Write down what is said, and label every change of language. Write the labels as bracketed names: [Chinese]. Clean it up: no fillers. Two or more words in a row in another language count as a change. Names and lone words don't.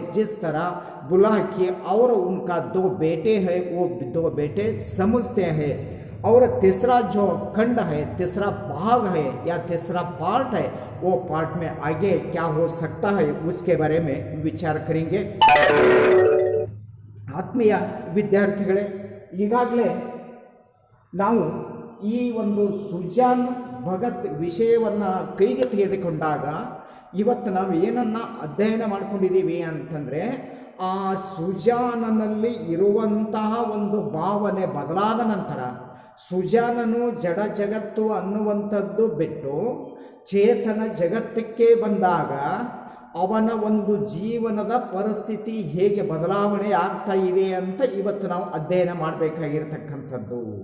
[Hindi] जिस तरह बुलाकी और उनका दो बेटे हैं, वो दो बेटे समझते हैं। और तीसरा जो खंड है, तीसरा भाग है या तीसरा पार्ट है, वो पार्ट में आगे क्या हो सकता है उसके बारे में विचार करेंगे। [Kannada] ಆತ್ಮೀಯ ವಿದ್ಯಾರ್ಥಿಗಳೇ, ಈಗಾಗಲೇ ನಾವು ಈ ಒಂದು ಸುಜಾನ್ ಭಗತ್ ವಿಷಯವನ್ನು ಕೈಗೆ ತೆಗೆದುಕೊಂಡಾಗ ಇವತ್ತು ನಾವು ಏನನ್ನು ಅಧ್ಯಯನ ಮಾಡ್ಕೊಂಡಿದ್ದೀವಿ ಅಂತಂದರೆ, ಆ ಸುಜಾನನಲ್ಲಿ ಇರುವಂತಹ ಒಂದು ಭಾವನೆ ಬದಲಾದ ನಂತರ ಸುಜಾನನು ಜಡ ಜಗತ್ತು ಅನ್ನುವಂಥದ್ದು ಬಿಟ್ಟು ಚೇತನ ಜಗತ್ತಕ್ಕೆ ಬಂದಾಗ ಅವನ ಒಂದು ಜೀವನದ ಪರಿಸ್ಥಿತಿ ಹೇಗೆ ಬದಲಾವಣೆ ಆಗ್ತಾ ಇದೆ ಅಂತ ಇವತ್ತು ನಾವು ಅಧ್ಯಯನ ಮಾಡಬೇಕಾಗಿರ್ತಕ್ಕಂಥದ್ದು.